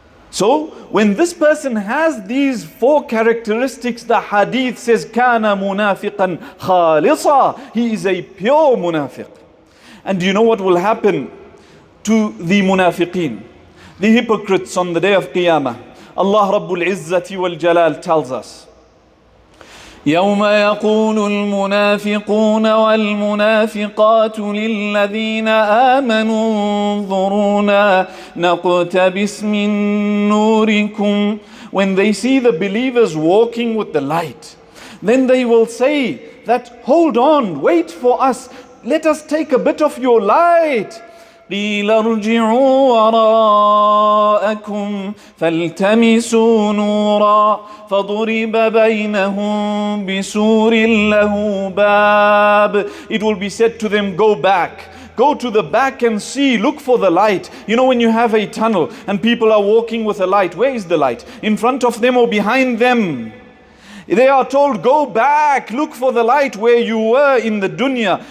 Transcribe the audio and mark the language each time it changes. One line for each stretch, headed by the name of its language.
English: So when this person has these four characteristics, the hadith says,
Arabic: كَانَ مُنَافِقًا خَالِصًا.
English: He is a pure munafiq. And do you know what will happen to the munafiqeen, the hypocrites on the day of Qiyamah? Allah Rabbul Izzati wal Jalal tells us,
Arabic: يوم يقول المنافقون والمنافقات للذين آمنوا انظرونا نقتبس من نوركم.
English: When they see the believers walking with the light, then they will say that, hold on, wait for us, let us take a bit of your light.
Arabic: قيل ارجعوا وراءكم فالتمسوا نورا فضرب بينهم بسور له باب.
English: It will be said to them, go back. Go to the back and see, look for the light. You know, when you have a tunnel and people are walking with a light, where is the light? In front of them or behind them? They are told, go back, look for the light where you were in the dunya.